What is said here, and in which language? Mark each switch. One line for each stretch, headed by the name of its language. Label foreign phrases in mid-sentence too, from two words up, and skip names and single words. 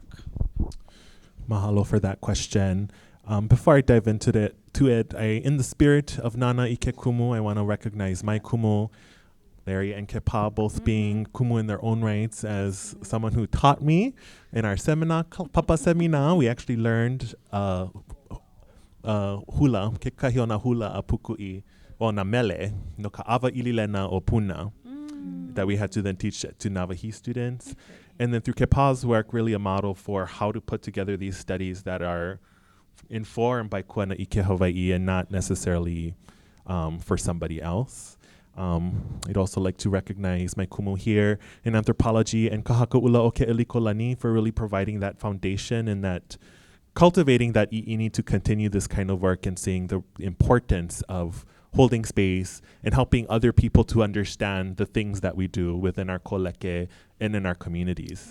English: Mahalo for that question. Before I dive into it, in the spirit of Nana Ike Kumu, I want to recognize my Kumu, Larry and Kepa, both being Kumu in their own rights, as someone who taught me in our seminar, Papa Seminar. We actually learned hula,
Hawaiian: ke kahiona hula a Pukui, o na mele, no ka awa ililena o puna,
English: that we had to then teach to Navajo students. And then through Kepa's work, really a model for how to put together these studies that are informed by Kawena Ike Hawai'i and not necessarily for somebody else. I'd also like to recognize my kumu here in anthropology and Kahakaula o Ke'elikolani for really providing that foundation and that cultivating that i'ini to continue this kind of work and seeing the importance of holding space and helping other people to understand the things that we do within our koleke and in our communities.